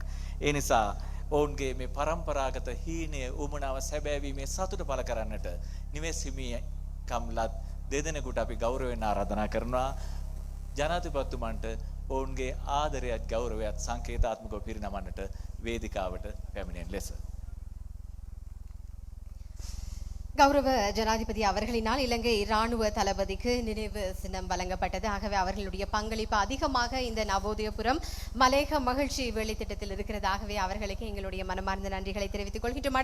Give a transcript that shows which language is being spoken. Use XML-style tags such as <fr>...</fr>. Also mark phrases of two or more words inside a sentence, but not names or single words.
<si>ඒ නිසා ඔවුන්ගේ මේ පරම්පරාගත හීනය උමනාව සැබෑවීමේ සතුට පළ කරන්නට නිවෙස් හිමිකම්ලත් දෙදෙනෙකුට අපි ගෞරවයෙන් ආරාධනා කරනවා. ජනාධිපතිතුමන්ට ඔවුන්ගේ ආදරයත් ගෞරවයත් සංකේතාත්මකව පිරිනමන්නට වේදිකාවට පැමිණෙන ලෙස.</si> <ta>கௌரவ ஜனாதிபதி அவர்களினால் இலங்கை இராணுவ தளபதிக்கு நினைவு சின்னம் வழங்கப்பட்டது. ஆகவே அவர்களுடைய பங்களிப்பு அதிகமாக இந்த நவோதயபுரம் மலேக மகிழ்ச்சி வேலை திட்டத்தில் இருக்கிறதாகவே அவர்களுக்கு எங்களுடைய மனமார்ந்த நன்றிகளை தெரிவித்துக் கொள்கின்றோம்.</ta>